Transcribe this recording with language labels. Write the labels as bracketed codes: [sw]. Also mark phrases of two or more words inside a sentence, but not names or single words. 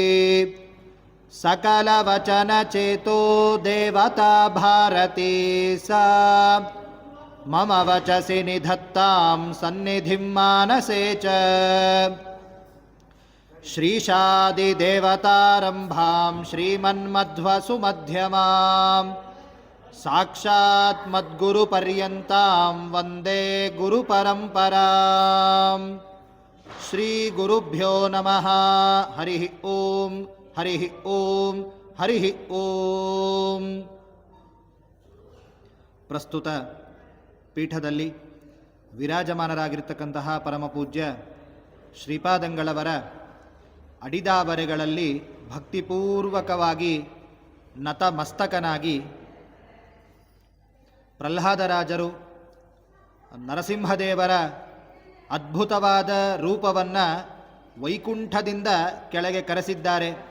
[sa] ಸಕಲ ವಚನ ಚೇತೋ ದೇವತಾ ಭಾರತೀ ಸಾ ಮಮ ವಚಸಿ ನಿಧತ್ತಾಂ ಸನ್ನಿಧಿಂ ಮಾನಸೇ ಚ ಶ್ರೀಶಾದಿ ದೇವತಾರಂಭಾಂ ಶ್ರೀಮನ್ಮಧ್ವ ಸುಮಧ್ಯಮಾಂ ಸಾಕ್ಷಾತ್ ಮದ್ಗುರು ಪರ್ಯಂತಾಂ ವಂದೇ ಗುರು ಪರಂಪರಾಂ ಶ್ರೀ ಗುರುಭ್ಯೋ ನಮಃ ಹರಿ ಓಂ ಹರಿ ಓಂ ಹರಿ ಓಂ. [kn] ಪ್ರಸ್ತುತ ಪೀಠದಲ್ಲಿ ವಿರಾಜಮಾನರಾಗಿರ್ತಕ್ಕಂತಹ ಪರಮಪೂಜ್ಯ ಶ್ರೀಪಾದಂಗಳವರ ಅಡಿದಾವರೆಗಳಲ್ಲಿ ಭಕ್ತಿಪೂರ್ವಕವಾಗಿ ನತಮಸ್ತಕನಾಗಿ ಪ್ರಹ್ಲಾದರಾಜರು ನರಸಿಂಹದೇವರ ಅದ್ಭುತವಾದ ರೂಪವನ್ನು ವೈಕುಂಠದಿಂದ ಕೆಳಗೆ ಕರೆಸಿದ್ದಾರೆ.